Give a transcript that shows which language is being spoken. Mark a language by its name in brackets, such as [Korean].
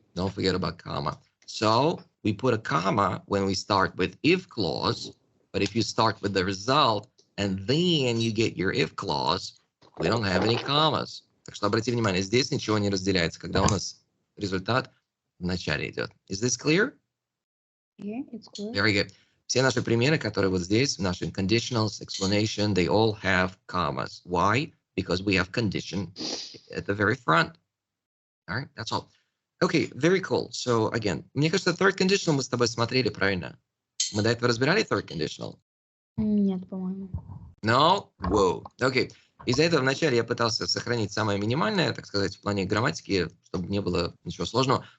[English] Don't forget about comma. So we put a comma when we start with if clause, but if you start with the result and then you get your if clause, we don't have any commas. [Russian] Так что обрати внимание, здесь ничего не разделяется, когда у нас результат в начале идет. [English] Is this clear? Yeah, it's clear. Very good. [Russian] Все наши примеры, которые вот здесь, наши conditionals, explanation, [English] they all have commas. Why? Because we have condition at the very front. All right, that's all. Okay, very cool. So, again, [Russian] мне кажется, third conditional мы с тобой смотрели, правильно? Мы до этого разбирали third conditional? Нет, по-моему. [English] No? Whoa. Okay. [Russian] Из-за этого вначале я пытался сохранить самое минимальное, так сказать, в плане грамматики, чтобы не было ничего сложного.